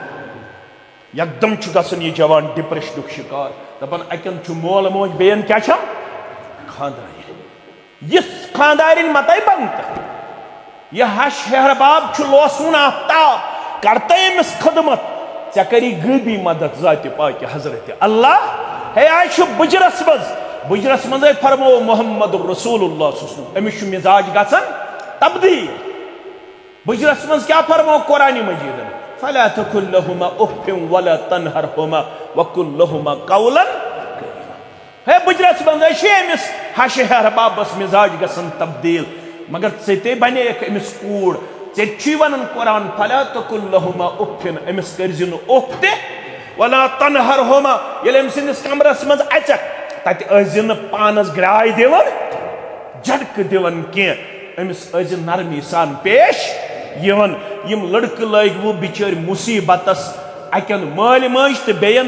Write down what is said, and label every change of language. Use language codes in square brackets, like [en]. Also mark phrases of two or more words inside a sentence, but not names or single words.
[ks] یکدم چھُ گژھان یہِ جوان ڈپریشنُک شکار دپان اکن چھُ مول موج بیٚین کیاہ چھم خاندارین یِژھ خاندارین متے بنتہٕ یہ ہش ہہرباب چھُ لوسوُن آفتاب کرتے أمِس خدمت ژےٚ کری غٲبی مدد ذاتِ پاکہِ حضرت اللہ ہے آج چھُ بُجرس منٛزے فرمو محمد رسول اللہ [ar] صلی اللہ علیہ وسلم [ks] أمِس چھُ مزاج گژھان تبدیل بُجرس منٛز کیاہ فرمو قرآنِ مجیدن [ar] فلا تقل لهما اف ولا تنهرهما وقل لهما قولا [ks] ہے بُجرس منٛزے چھُ أمِس ہش ہہربابس مزاج گژھان تبدیل مگر ژےٚ بنییکھ أمِس کوٗر ژےٚ چھُے ونان قرآن [ar] فلا تقل لهما اف [ks] أمِس کٔرزِ نہٕ اوٚف تہِ ولا تنهرهما ییٚلہِ أمۍ سٕنٛدِس کمرس منٛز اژکھ تتہِ ٲسۍ نہٕ پانس گراے دِوان جھٹکہٕ دِوان کینٛہہ أمِس ٲسۍ نرمی سان پیش یِوان یِم لڑکہٕ لٲگۍ بِچٲرۍ مُصیبتس اکٮ۪ن مٲلۍ ماجہِ تہٕ بیٚین